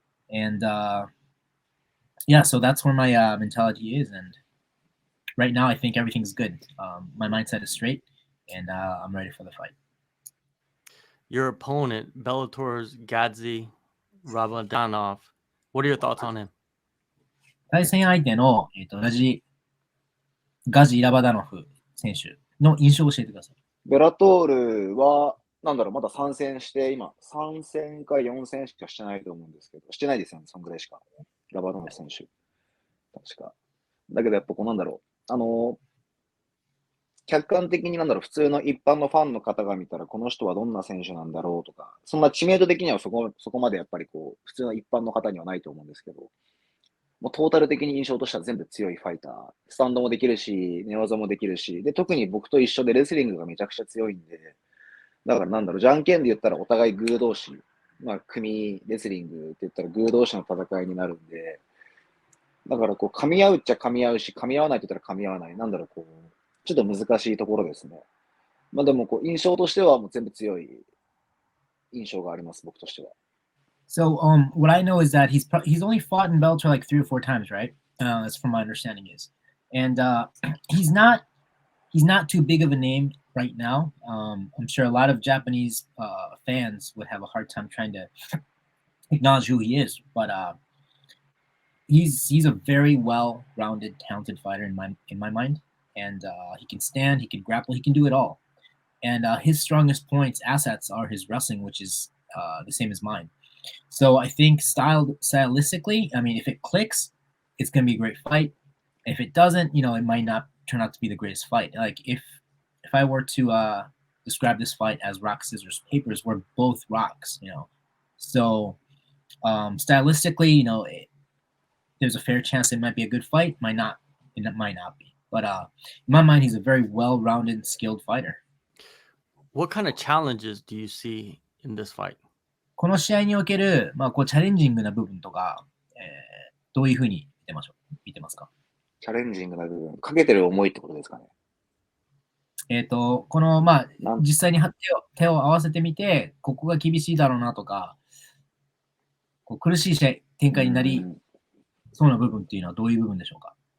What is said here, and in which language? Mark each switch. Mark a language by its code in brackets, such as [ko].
[en] And yeah, so that's where my mentality is, and right now I think everything's good. My mindset is straight, and I'm ready for the fight. Your opponent, Bellator's Gadzhi Rabadanov. What are your thoughts on him? [ja] 対戦相手の、ガジ・ラバダノフ選手の印象を教えてください。ベラトールは、なんだろう、まだ参戦して、今、3戦か4戦しかしてないと思うんですけど、してないですよね、そんぐらいしか。ラバドノフ選手。確か。だけどやっぱこうなんだろう。客観的になんだろう、普通の一般のファンの方が見たら、この人はどんな選手なんだろうとか、そんな知名度的にはそこまでやっぱりこう、普通の一般の方にはないと思うんですけど、もうトータル的に印象としては全部強いファイター。スタンドもできるし、寝技もできるし、で、特に僕と一緒でレスリングがめちゃくちゃ強いんで、だからなんだろう、じゃんけんで言ったらお互いグー同士、まあ、組レスリングって言ったらグー同士の戦いになるんで、だからこう、噛み合うっちゃ噛み合うし、噛み合わないって言ったら噛み合わない。なんだろう、こう、ちょっと難しいところですね。まあでもこう、印象としてはもう全部強い印象があります、僕としては。 [en] So, what I know is that he's only fought in Bellator like 3 or 4 times, right? That's from my understanding is, and he's not too big of a name right now. I'm sure a lot of Japanese fans would have a hard time trying to acknowledge who he is, but he's a very well-rounded, talented fighter in my mind, and he can stand, he can grapple, he can do it all. And his strongest points, assets, are his wrestling, which is the same as mine. So I think stylistically, I mean, if it clicks, it's gonna be a great fight. If it doesn't, it might not turn out to be the greatest fight. Like if I were to describe this fight as rock scissors papers, we're both rocks. So stylistically, there's a fair chance it might be a good fight. Might not. It might not be. But in my mind, he's a very well-rounded, skilled fighter. What kind of challenges do you see in this fight? [ja] この試合における、チャレンジングな部分とか、どういうふうに見てますか？チャレンジングな部分、かけてる思いってことですかね。この、実際に手を合わせてみて、ここが厳しいだろうなとか、こう苦しい展開になりそうな部分っていうのはどういう部分でしょうか？